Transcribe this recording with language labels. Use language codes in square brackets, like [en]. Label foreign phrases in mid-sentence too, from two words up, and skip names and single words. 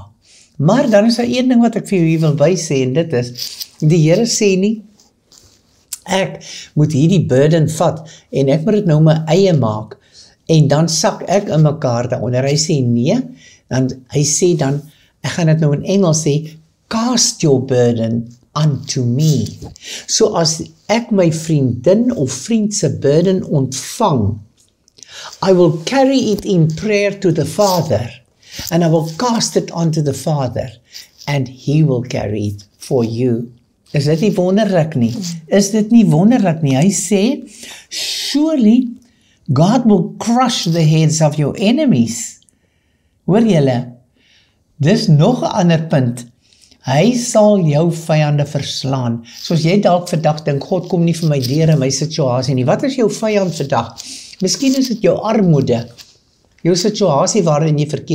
[af] Maar dan is daar een ding wat ek vir jou hier wil bysê, en dit is, die Here sê nie, ek moet hierdie burden vat, en ek moet dit nou my eie maak, en dan sak ek in mekaar daaronder. Hy sê nee, dan hy sê dan, ek gaan dit nou in Engels sê, [en] cast your burden unto me. [af] So as ek my vriendin of vriend se burden ontvang, [en] I will carry it in prayer to the Father, and I will cast it onto the Father, and He will carry it for you. [af] Is dit nie wonderlik nie? Is dit nie wonderlik nie? Hy sê, [en] surely God will crush the heads of your enemies. [af] Hoor julle? Dis nog 'n ander punt. Hy sal jou vyande verslaan. Soos jy dalk vandag dink, God kom nie vir my deur in my situasie nie. Wat is jou vyand vandag? Miskien is dit jou armoede, jou situasie waarin jy verkeer.